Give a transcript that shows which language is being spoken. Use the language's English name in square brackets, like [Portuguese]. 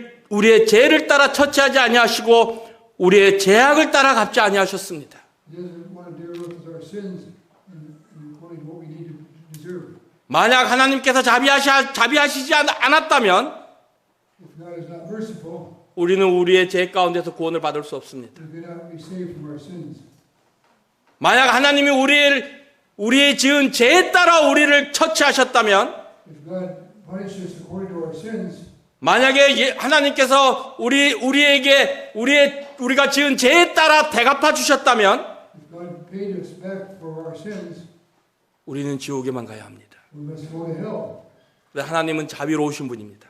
[Korean] 우리의 죄를 따라 처치하지 아니하시고 우리의 죄악을 따라 갚지 아니하셨습니다. [English] he doesn't want to deal with our sins and according to what we need to deserve. [Korean] 만약 하나님께서 자비하시지 않았다면 [English] If God is not merciful, [Korean] 우리는 우리의 죄 가운데서 구원을 받을 수 없습니다. [English] we cannot be saved from our sins. [Korean] 만약 하나님이 우리의 지은 죄에 따라 우리를 처치하셨다면, [English] If God punishes us according to our sins, [Korean] 만약에 하나님께서 우리가 지은 죄에 따라 대갚아 주셨다면, [English] if God paid us back for our sins, [Korean] 우리는 지옥에만 가야 합니다. [English] we must go to hell. [Korean] 근데 하나님은 자비로우신 분입니다.